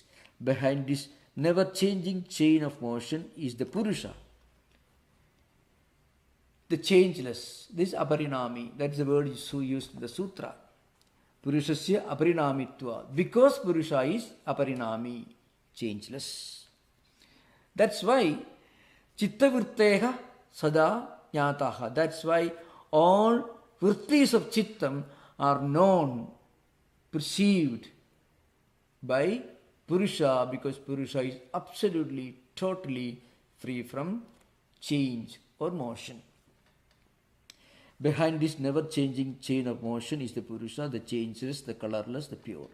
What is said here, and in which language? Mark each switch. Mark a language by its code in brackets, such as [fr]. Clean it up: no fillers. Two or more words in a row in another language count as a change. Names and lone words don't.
[en] Behind this never-changing chain of motion is the Purusha, the changeless. This aparinami, that's the word used in the sutra. [sa] पुरुषस्य अपरिणामित्व. [en] Because Purusha is aparinami, changeless. That's why [sa] चित्त-वृत्तेः सदा ज्ञाताः. [en] That's why all vrittis of chittam are known, perceived by Purusha, because Purusha is absolutely, totally free from change or motion. Behind this never-changing chain of motion is the Purusha, the changeless, the colorless, the pure.